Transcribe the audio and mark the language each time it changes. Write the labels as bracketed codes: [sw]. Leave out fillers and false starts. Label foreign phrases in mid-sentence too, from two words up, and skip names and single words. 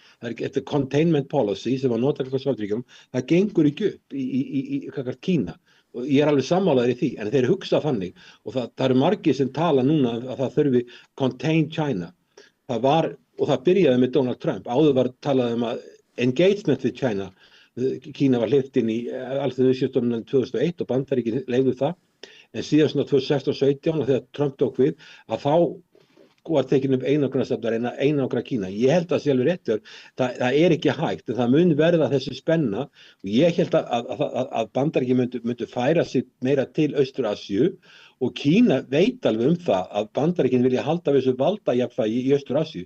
[is] Þetta [en] containment policy [is] sem var notað gagnvart Sovétríkjunum, það gengur ekki upp í gagnvart Kína. Og ég alveg sammálaður í því, en þeir hugsa þannig og það eru margir sem tala núna að það þurfi contain China. Og það byrjaði með Donald Trump. Áður var talað að [en] engagement with China. [is] Kína var hleypt inn í alþjóðaviðskiptastofnunina 2001 og Bandaríkin leyfðu það. En síðan svona 2016-17 þegar Trump tók við, að þá var tekin upp einangrunarstefna að einangra Kína. Ég held að sé alveg réttur. Það ekki hægt, en það mun verða þessi spenna og ég held að Bandaríkin myndu færa sig meira til Austur-Asíu og Kína veit alveg það að Bandaríkin vilja halda við þessu valdajafnvægi í Austur-Asíu.